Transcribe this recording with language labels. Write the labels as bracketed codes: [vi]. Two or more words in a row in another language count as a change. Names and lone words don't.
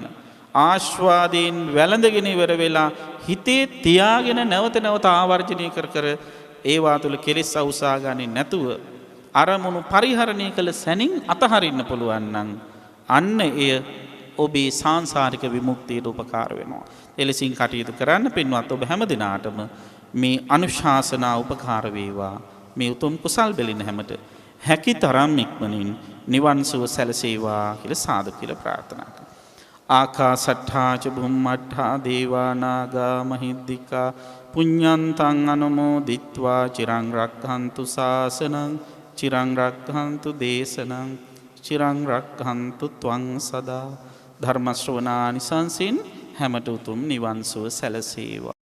[si] ආස්වාදයෙන් වැළඳගෙන ඉවර වෙලා හිතේ තියාගෙන නැවත නැවත ආවර්ජනය කර කර ඒවා තුළ කෙලෙස් අවුසා ගන්නේ නැතුව අරමුණු පරිහරණය කළ සැනින් අතහරින්න පුළුවන් නම් අන්න එය ඔබේ සාංසාරික විමුක්තියට උපකාර වෙනවා. එලෙසින් කටයුතු කරන්න පින්වත් ඔබ හැම දිනාටම මේ අනුශාසනා උපකාර වේවා. මේ උතුම් කුසල් බෙලින හැමත හැකි තරම් ඉක්මනින් නිවන් සුව සැලසේවා කියලා සාදු කියලා ප්‍රාර්ථනා කරනවා. [pi] ආකාසට්ඨා ච බුම්මට්ඨා දේවා නාග මහිද්దికා පුඤ්ඤන්තං අනුමෝදිත්වා චිරං රක්ඛන්තු ශාසනං චිරං රක්ඛන්තු දේශනං චිරං රක්ඛන්තු ත්වං සදා. [si] ධර්ම ශ්‍රවණානිසංසින් හැමත උතුම් නිවන් සුව සැලසේවා.